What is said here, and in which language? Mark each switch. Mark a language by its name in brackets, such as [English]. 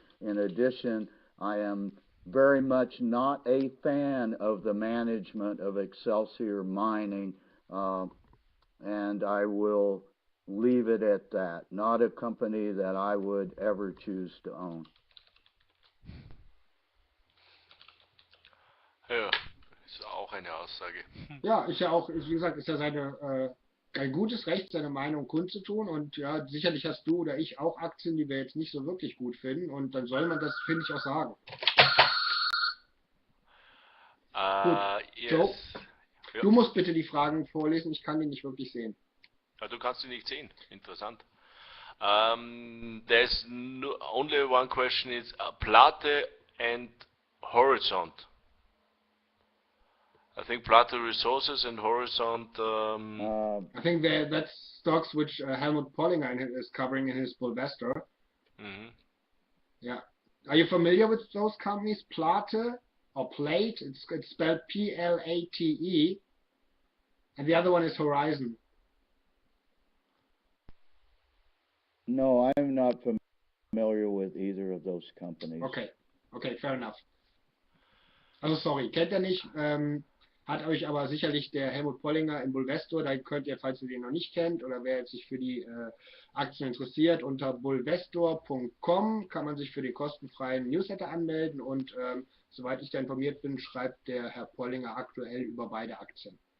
[English] In addition, I am very much not a fan of the management of Excelsior mining, and I will leave it at that. Not a company that I would ever choose to own. [German] Ja, ist auch eine Aussage. Ja, ist ja auch, wie gesagt, ist ja ein gutes Recht, seine Meinung kundzutun. Und ja, sicherlich hast du oder ich auch Aktien, die wir jetzt nicht so wirklich gut finden. Und dann soll man das, finde ich, auch sagen. Gut, [English] Yes. Joe, [German] Ja. du musst bitte die Fragen vorlesen. Ich kann die nicht wirklich sehen. Ja, du kannst sie nicht sehen. Interessant. [English] There's only one question is Plate and Horizont. I think Plate Resources and Horizont. I think that's stocks which Helmut Pollinger is covering in his Bulvestor. Mhm. Yeah. Are you familiar with those companies? Plate or Plate? It's spelled Plate. And the other one is Horizon. No, I'm not familiar with either of those companies. Okay, fair enough. [German] Also sorry, kennt ihr nicht, hat euch aber sicherlich der Helmut Pollinger im Bulvestor, da könnt ihr, falls ihr den noch nicht kennt oder wer jetzt sich für die Aktien interessiert, unter bulvestor.com kann man sich für den kostenfreien Newsletter anmelden und soweit ich da informiert bin, schreibt der Herr Pollinger aktuell über beide Aktien.